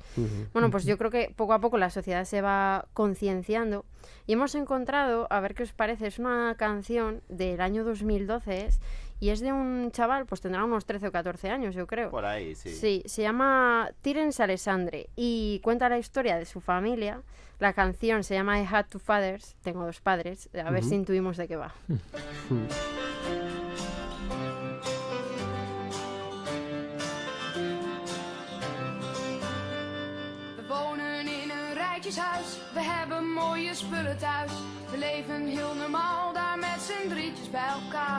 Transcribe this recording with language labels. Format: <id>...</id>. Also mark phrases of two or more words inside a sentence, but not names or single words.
<es>Bueno, pues yo creo que poco a poco la sociedad se va concienciando y hemos encontrado, a ver qué os parece, es una canción del año 2012 y es de un chaval, pues tendrá unos 13 o 14 años, yo creo. Por ahí, sí. Sí, se llama Terence Alexandre y cuenta la historia de su familia. La canción se llama I Had Two Fathers, tengo 2 padres, a ver si intuimos de qué va.</es> <nl>We wonen in een rijtjeshuis, we hebben mooie spullen thuis. We leven heel normaal daar met z'n drietjes bij elkaar.</nl>